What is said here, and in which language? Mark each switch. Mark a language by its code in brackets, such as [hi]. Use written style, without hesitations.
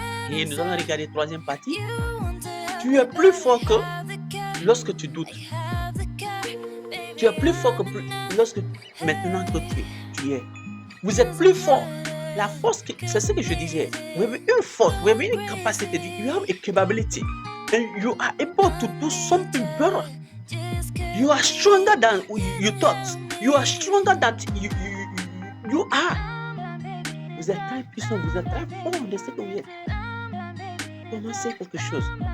[fr] Et nous allons regarder la troisième partie. Tu es plus fort que lorsque tu doutes. Tu es plus fort que lorsque maintenant que tu es. Vous êtes plus fort. La force, c'est ce que je disais. Vous avez une force, vous avez une capacité. [en] You have a capability. And you are able to do something better. You are stronger than you thought. You are stronger than you are. [fr] Vous êtes très puissant, vous êtes très fort de ce que vous êtes. Commencez quelque chose.